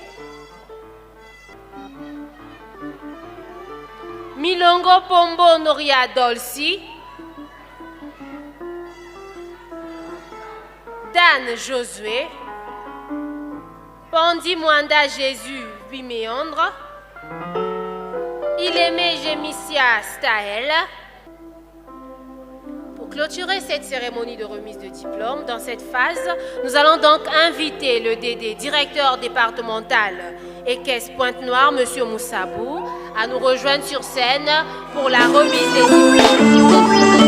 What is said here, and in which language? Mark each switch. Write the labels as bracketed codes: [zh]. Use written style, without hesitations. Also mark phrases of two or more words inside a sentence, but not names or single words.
[fr] Milongo Pombo Noria Dolci, Dan Josué, Pandi Mwanda Jésus Biméandre, Ilémé Gémissia Staël. Pour clôturer cette cérémonie de remise de diplôme, dans cette phase, nous allons donc inviter le DD, directeur départemental et caisse Pointe-Noire, M. Moussabou, à nous rejoindre sur scène pour la remise des diplômes.